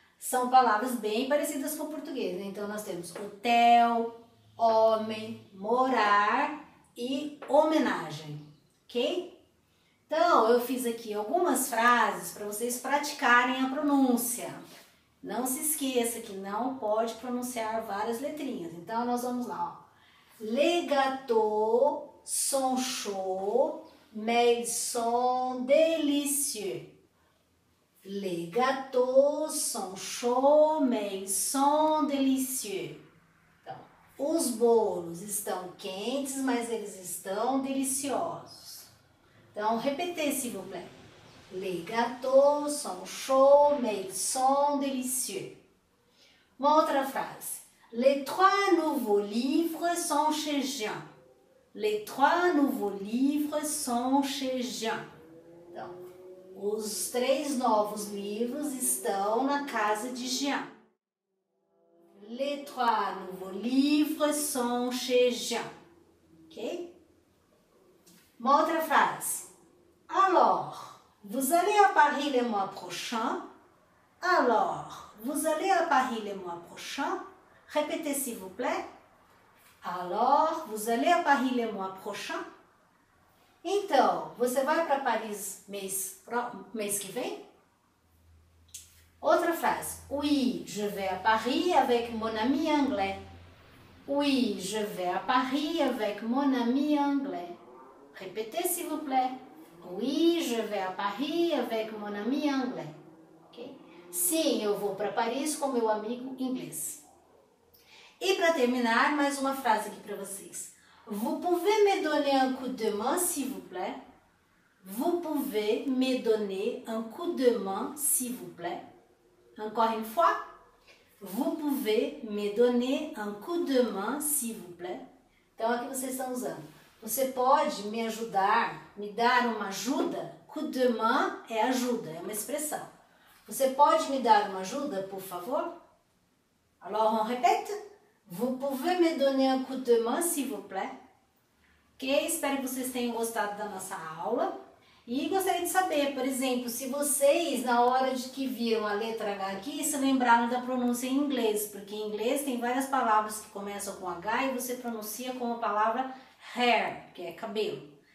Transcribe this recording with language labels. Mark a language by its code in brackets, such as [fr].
[pt] São palavras bem parecidas com o português, né? Então nós temos hotel, homem, morar e homenagem. Ok? Então, eu fiz aqui algumas frases para vocês praticarem a pronúncia. Não se esqueça que não pode pronunciar várias letrinhas. Então, nós vamos lá. Ó. [fr] Les gâteaux sont chauds, mais ils sont délicieux. Les gâteaux sont chauds, mais ils sont délicieux. [pt] Então, os bolos estão quentes, mas eles estão deliciosos. [fr] Então, répétez, s'il vous plaît. Les gâteaux sont chauds, mais ils sont délicieux. [pt] Uma outra frase. [fr] Les trois nouveaux livres sont chez Jean. Les trois nouveaux livres sont chez Jean. [pt] Então, os 3 novos livros estão na casa de Jean. [fr] Les trois nouveaux livres sont chez Jean. Ok? [pt] Uma outra frase. [fr] Alors, vous allez à Paris le mois prochain? Alors, vous allez à Paris le mois prochain? Répétez s'il vous plaît. Alors, vous allez à Paris le mois prochain? [pt] Então, você vai para Paris mês que vem? Outra frase. [fr] Oui, je vais à Paris avec mon ami anglais. Oui, je vais à Paris avec mon ami anglais. Répétez s'il vous plaît. Oui, je vais à Paris avec mon ami anglais. Okay? [pt] Sim, eu vou para Paris com meu amigo inglês. E para terminar, mais uma frase aqui para vocês. [fr] Vous pouvez me donner un coup de main, s'il vous plaît? Vous pouvez me donner un coup de main, s'il vous plaît? Encore une fois. Vous pouvez me donner un coup de main, s'il vous plaît? [pt] Então, aqui vocês estão usando. Você pode me ajudar, me dar uma ajuda? Coup de main é ajuda, é uma expressão. Você pode me dar uma ajuda, por favor? [fr] Alors, on répète. Vous pouvez me donner un coup de main, s'il vous plaît? Ok? [pt] Espero que vocês tenham gostado da nossa aula. E gostaria de saber, por exemplo, se vocês, na hora de que viram a letra H aqui, se lembraram da pronúncia em inglês. Porque em inglês tem várias palavras que começam com H e você pronuncia como a palavra hair, que é cabelo.